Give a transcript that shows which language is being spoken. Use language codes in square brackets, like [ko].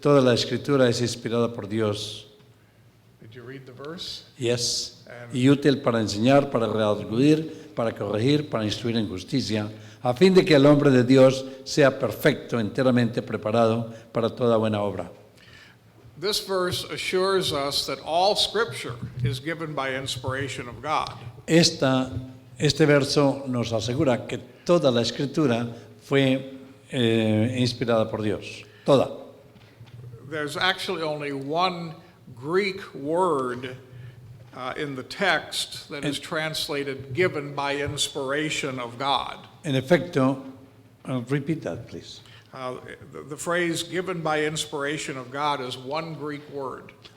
[es] Toda la escritura es inspirada por Dios. [en] Did you read the verse? Yes. [es] Y útil para enseñar, para redarguir, para corregir, para instruir en justicia, a fin de que el hombre de Dios sea perfecto, enteramente preparado para toda buena obra. [en] This verse assures us that all scripture is given by inspiration of God. [es] Este verso nos asegura que toda la escritura fue inspirada por Dios. Toda. [en] There's actually only one Greek word in the text that is translated given by inspiration of God. [es] En efecto, [en] repeat that, please. The phrase given by inspiration of God is one Greek word.